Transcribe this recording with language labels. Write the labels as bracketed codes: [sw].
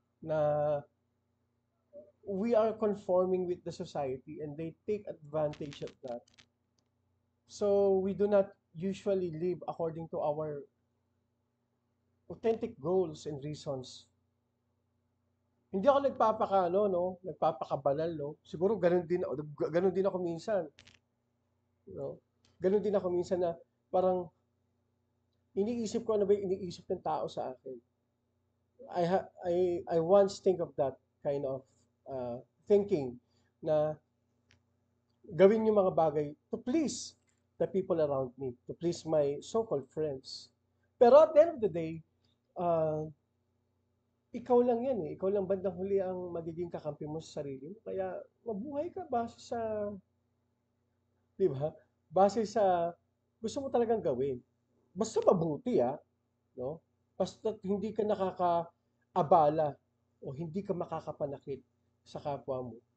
[en] Na we are conforming with the society and they take advantage of that. So we do not usually live according to our authentic goals and reasons. [tl] Hindi ako nagpapakabanal, no? Siguro ganun din ako minsan. No? Ganun din ako minsan na parang iniisip ko ano ba yung iniisip ng tao sa akin. [en] I once think of that kind of thinking [tl] na gawin yung mga bagay [en] to please the people around me, to please my so-called friends. [tl] Pero [en] at the end of the day, [tl] ikaw lang yan eh. Ikaw lang bandang huli ang magiging kakampi mo sa sarili mo. Kaya mabuhay ka base sa, di ba? Base sa gusto mo talagang gawin. Basta mabuti no? Basta hindi ka nakakaabala o hindi ka makakapanakit sa kapwa mo.